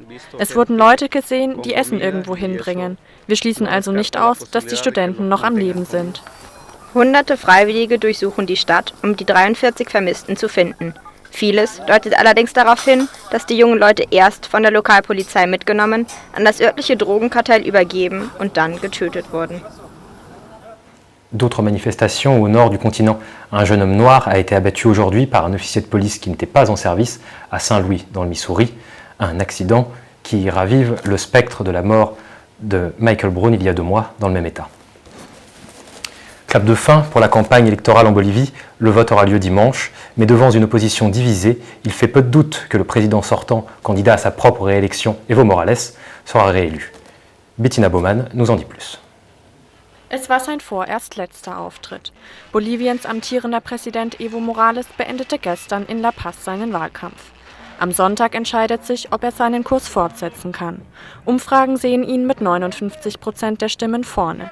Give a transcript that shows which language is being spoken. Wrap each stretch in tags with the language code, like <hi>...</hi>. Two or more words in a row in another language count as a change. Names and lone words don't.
<de>Es wurden Leute gesehen, die Essen irgendwo hinbringen. Wir schließen also nicht aus, dass die Studenten noch am Leben sind. Hunderte Freiwillige durchsuchen die Stadt, um die 43 Vermissten zu finden. Vieles deutet allerdings darauf hin, dass die jungen Leute erst von der Lokalpolizei mitgenommen, an das örtliche Drogenkartell übergeben und dann getötet wurden.</de> <fr>D'autres manifestations au nord du continent. Un jeune homme noir a été abattu aujourd'hui par un officier de police qui n'était pas en service à Saint-Louis, dans le Missouri. Un accident qui ravive le spectre de la mort de Michael Brown il y a 2 mois dans le même état. Clap de fin pour la campagne électorale en Bolivie. Le vote aura lieu dimanche, mais devant une opposition divisée, il fait peu de doute que le président sortant, candidat à sa propre réélection, Evo Morales, sera réélu. Bettina Baumann nous en dit plus.</fr> <de>Es war sein vorerst letzter Auftritt. Boliviens amtierender Präsident Evo Morales beendete gestern in La Paz seinen Wahlkampf. Am Sonntag entscheidet sich, ob er seinen Kurs fortsetzen kann. Umfragen sehen ihn mit 59% der Stimmen vorne.</de>